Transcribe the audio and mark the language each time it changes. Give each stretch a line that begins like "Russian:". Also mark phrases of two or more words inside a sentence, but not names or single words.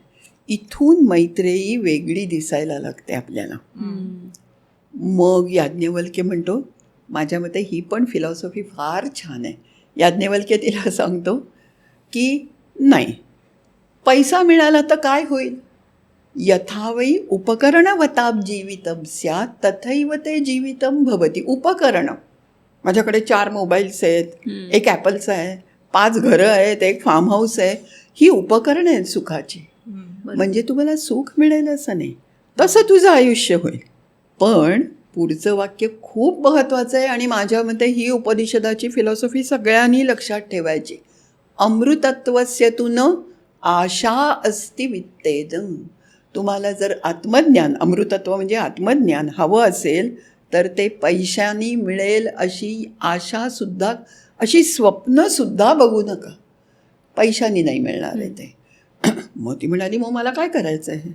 Marathi: इथून मैत्रेयी वेगळी दिसायला लागते आपल्याला. मग याज्ञवल्क्य म्हणतो, माझ्या मते ही पण फिलॉसॉफी फार छान आहे. याज्ञवल्क्य तिला सांगतो की नाही, पैसा मिळाला तर काय होईल,
Sanskrit: यथावै उपकरणवताब जीवितम स्यात् तथैव ते जीवितम भवती.
Marathi: उपकरण, माझ्याकडे 4 मोबाईल्स आहेत, एक ॲपलचा आहे, 5 घरं आहेत, एक
English: farm house
Marathi: आहे, ही उपकरणं आहेत सुखाची. म्हणजे तुम्हाला सुख मिळेल असं नाही, तसं तुझं आयुष्य होईल. पण पुढचं वाक्य खूप महत्त्वाचं आहे आणि माझ्या मते ही उपनिषदाची फिलॉसॉफी सगळ्यांनी लक्षात ठेवायची.
Sanskrit: अमृतत्वस्य तु न आशा अस्ति वित्तेन.
Marathi: तुम्हाला जर आत्मज्ञान, अमृतत्व म्हणजे आत्मज्ञान हवं असेल तर ते पैशानी मिळेल अशी आशासुद्धा, अशी स्वप्नसुद्धा बघू नका. पैशानी नाही मिळणार आहे ते. मग ती म्हणाली, मग मला काय करायचं आहे?